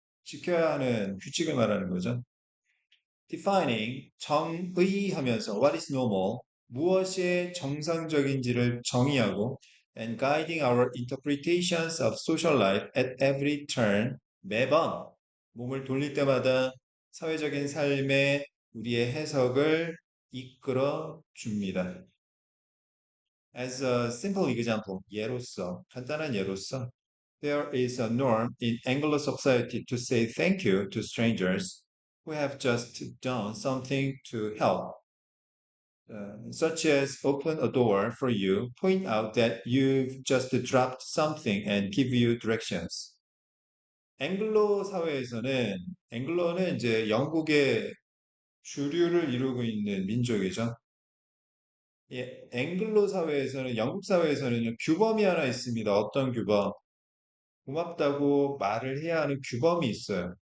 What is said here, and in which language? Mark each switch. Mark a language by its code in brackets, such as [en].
[ko] 지켜야 하는 규칙을 말하는 거죠. [en] Defining, [ko] 정의하면서 [en] what is normal, [ko] 무엇이 정상적인지를 정의하고 [en] and guiding our interpretations of social life at every turn, [ko] 매번 몸을 돌릴 때마다 사회적인 삶에 우리의 해석을 이끌어 줍니다. [en] As a simple example, [ko] 예로서, 간단한 예로서, [en] there is a norm in Anglo society to say thank you to strangers who have just done something to help, such as open a door for you, point out that you've just dropped something, and give you directions. [ko] 앵글로 사회에서는, 앵글로는 이제 영국의 주류를 이루고 있는 민족이죠. 예, 앵글로 사회에서는, 영국 사회에서는 규범이 하나 있습니다. 어떤 규범? 고맙다고 말을 해야 하는 규범이 있어요.